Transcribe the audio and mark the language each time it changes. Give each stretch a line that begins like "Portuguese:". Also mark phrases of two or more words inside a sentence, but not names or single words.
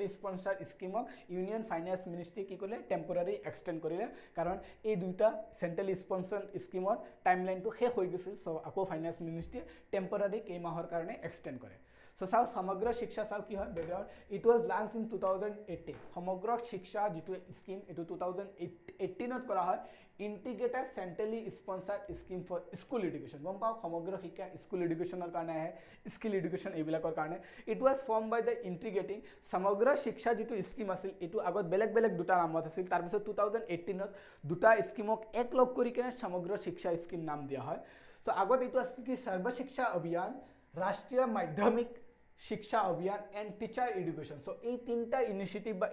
English: sponsored scheme union finance ministry
Assamese: কি কৰিলে
English: temporary extend
Assamese: কৰিলে কাৰণ এই দুটা
English: centrally sponsored scheme timeline
Assamese: শেষ হৈ গৈছিল সো আকৌ
English: finance ministry temporary
Assamese: কেই মাহৰ কাৰণে এক্সটেন্ড কৰে সো চোৱা সমগ্ৰ শিক্ষা চোৱা কি হয়
English: background it was launched in 2018
Assamese: সমগ্ৰ শিক্ষা যিটো স্কিম এইটো 2018ত কৰা হয় ইণ্টিগ্ৰেটেড
English: centrally sponsored scheme for school education
Assamese: গম পাওঁ সমগ্ৰ শিক্ষা
English: school education
Assamese: কাৰণে আহে
English: skill education
Assamese: এইবিলাকৰ কাৰণে
English: it was formed by the integrating
Assamese: সমগ্ৰ শিক্ষা যিটো স্কিম আছিল এইটো আগত বেলেগ বেলেগ দুটা নামত আছিল তাৰপিছত 2018ত দুটা স্কিমক একলগ কৰি কিনে সমগ্ৰ শিক্ষা স্কিম নাম দিয়া হয় তো আগত এইটো আছিল কি সৰ্ব শিক্ষা অভিযান ৰাষ্ট্ৰীয় মাধ্যমিক শিক্ষা অভিযান
English: and teacher education
Assamese: সো এই তিনিটা ইনিচিয়েটিভ বা